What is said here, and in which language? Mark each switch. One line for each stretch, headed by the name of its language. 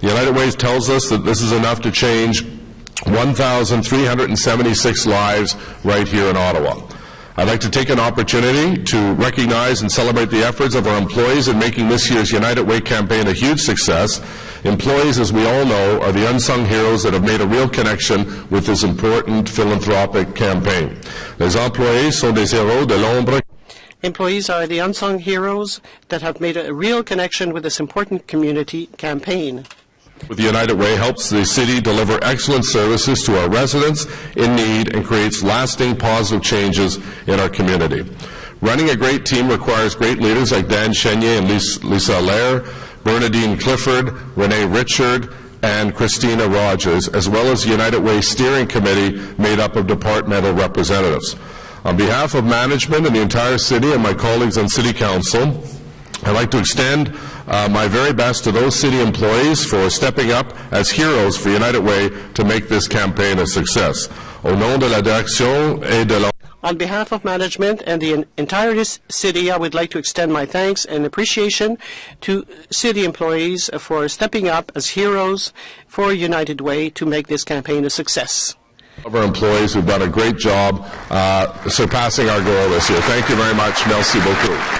English: The United Way tells us that this is enough to change 1,376 lives right here in Ottawa. I'd like to take an opportunity to recognize and celebrate the efforts of our employees in making this year's United Way campaign a huge success. Employees, as we all know, are the unsung heroes that have made a real connection with this important philanthropic campaign.
French: Les employés sont des héros de l'ombre.
English: Employees are the unsung heroes that have made a real connection with this important community campaign. With the United Way helps the city deliver excellent services to our residents in need and creates lasting positive changes in our community. Running a great team requires great leaders like Dan Chenier and Lisa Allaire, Bernadine Clifford, Renee Richard, and Christina Rogers, as well as the United Way Steering Committee made up of departmental representatives. On behalf of management and the entire city and my colleagues on City Council, I'd like to extend my very best to those city employees for stepping up as heroes for United Way to make this campaign a success.
French: Au nom de la direction et de la...
English: On behalf of management and the entire city, I would like to extend my thanks and appreciation to city employees for stepping up as heroes for United Way to make this campaign a success. Of our employees who've done a great job surpassing our goal this year. Thank you very much.
French: Merci beaucoup.